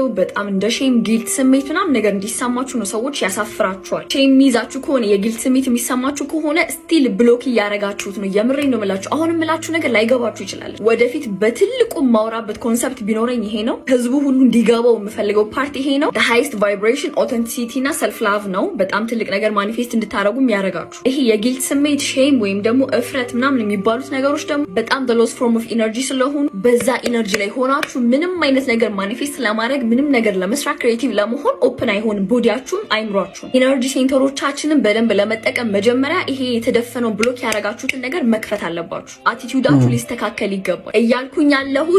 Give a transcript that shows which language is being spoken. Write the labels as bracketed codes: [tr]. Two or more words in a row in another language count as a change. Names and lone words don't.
[am] በጣም እንደ [en] shame guilt [am] ስሜት ምናምን ነገር እንዲሰማችሁ ነው ሰዎች ያሳፍራችኋል። ሼም የሚይዛችሁ ከሆነ የጊልት ስሜት የሚሰማችሁ ከሆነ [en] still block [am] እያረጋችሁት ነው። የምሬን ነው የምላችሁ። አሁን የምላችሁ ነገር ላይገባችሁ ይችላል። ወደፊት በትልቁ ማውራበት ኮንሰፕት ቢኖረኝ ይሄ ነው። ህዝቡ ሁሉ እንዲገባው የምፈልገው ፓርት ይሄ ነው። [en] the highest vibration authenticity [am] እና [en] self love [am] ነው። በጣም ትልቅ ነገር ማኒፌስት እንድታረጉ የሚያረጋችሁ ይሄ የጊልት ስሜት ሼም ወይም ደግሞ እፍረት ምናምን የሚባሉት ነገሮች ደግሞ በጣም [en] the lowest form of energy [am] ስለሆኑ በዛ ኢነርጂ ላይ ሆናችሁ ምንም አይነት ነገር ማኒፌስት ለማድረግ ምንም ነገር ለመስራት ክሬቲቭ ለመሆን ኦፕን አይሆንም ቦዲያችሁም አይምሯችሁም። ኢነርጂ ሴንተሮቻችንን በደንብ ለመጠቀም መጀመሪያ ይሄ የተደፈነው ብሎክ ያረጋችሁትን ነገር መክፈት አለባችሁ። አቲቲዩዳችሁ ሊስተካከል ይገባል። እያልኩኝ ያለሁት